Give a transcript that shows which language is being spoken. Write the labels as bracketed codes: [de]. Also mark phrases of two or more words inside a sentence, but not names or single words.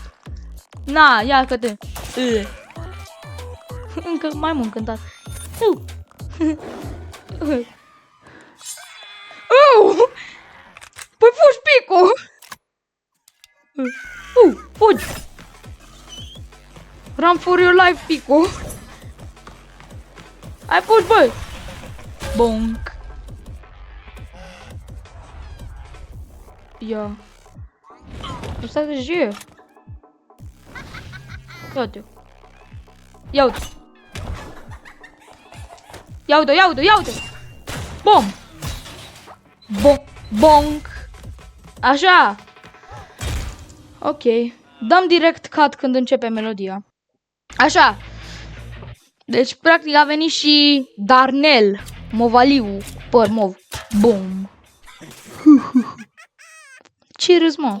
[ro] Na, ia că te. Încă mai mult cântat. Păi fugi, Pico! Fugi! [en] Run for your life, Pico! [ro] Hai, fugi, băi! Bonk! Ia! Ăsta de ce? Ia-te! Ia-te! Ia-te, ia-te, ia-te! Bom! Bonk! Așa! Ok. Dăm direct cut când începe melodia. Așa. Deci, practic, a venit și Darnel. Movaliu. Păr mov. Bum. Ce râs, mă?